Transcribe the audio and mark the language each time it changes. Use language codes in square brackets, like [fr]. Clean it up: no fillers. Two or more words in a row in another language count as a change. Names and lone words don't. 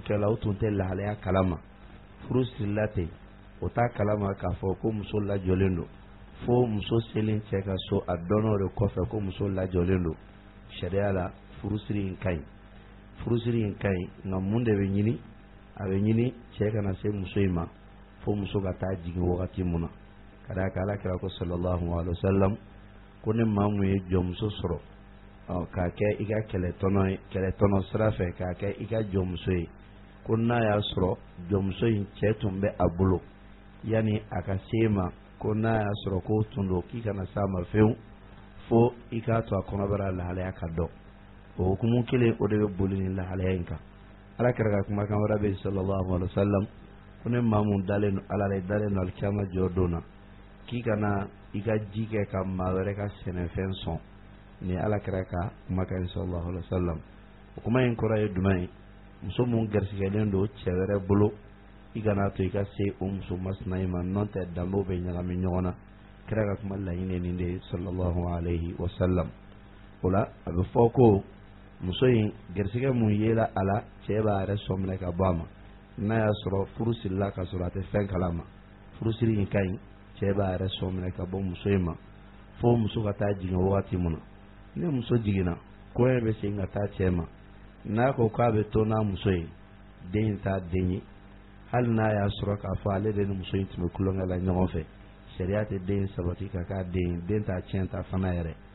[bm] kɛla o tun tɛ lahalaya kalama furu sirila ten o t'a kalama k'a fɔ ko muso lajɔlen don fo muso selen cɛ ka so a dɔnnaw de kɔfɛ ko muso lajɔlen don sariya la furusiri in ka ɲi furusiri in ka ɲi nka mun de bɛ ɲini a bɛ ɲini cɛ kana se muso in ma fo muso ka taa jigin wagati mun na ka d'a kan Alakira ko [ar] صلى الله عليه وسلم [bm] ko ni maa mun ye jɔnmuso sɔrɔ k'a kɛ i ka kɛlɛtɔnɔ sira fɛ k'a kɛ i ka jɔnmuso ye ko n'a y'a sɔrɔ jɔnmuso in cɛ tun bɛ a bolo yanni a ka se e ma ko n'a y'a sɔrɔ k'o tun don k'i kana s'a ma fewu fo i k'a to a kɔnɔbara lahalaya ka dɔn o hukumu kelen o de bɛ boli ni lahalaya in kan Alakira ka kumakan wɛrɛ bɛ [ar] صلى الله عليه وسلم [bm] ko ni maa mun dalen don Ala la i dalen don alikiyama jɔ don na k'i kana i ka ji kɛ ka maa wɛrɛ ka sɛnɛfɛn sɔn ni Alakira ka kumakan [ar] صلى الله عليه وسلم [bm] o kuma in kɔrɔ ye jumɛn ye muso mun garisigɛlen don cɛ wɛrɛ bolo i kana to i ka se o muso masina in ma n'o tɛ danbew bɛ ɲagami ɲɔgɔn na kira ka kuma laɲini nin de ye [ar] صلى الله عليه وسلم [bm] o la a bɛ fɔ ko muso in garisigɛ mun yela a la cɛ b'a yɛrɛ sɔn minɛ ka bɔ a ma n'a y'a sɔrɔ furu sirila ka sɔrɔ a tɛ fɛn kalama furusiri in ka ɲi cɛ b'a yɛrɛ sɔn minɛ ka bɔ muso in ma fo muso ka taa jigin wagati mun na ni muso jiginna kɔɲɔ bɛ segin ka taa cɛ ma n'a ko k'a bɛ to n'a muso ye den in t'a den ye hali n'a y'a sɔrɔ k'a fɔ ale de ni muso in tun bɛ kulonkɛ la ɲɔgɔn fɛ sariya tɛ den sabati ka k'a den ye den t'a tiɲɛ ta fana yɛrɛ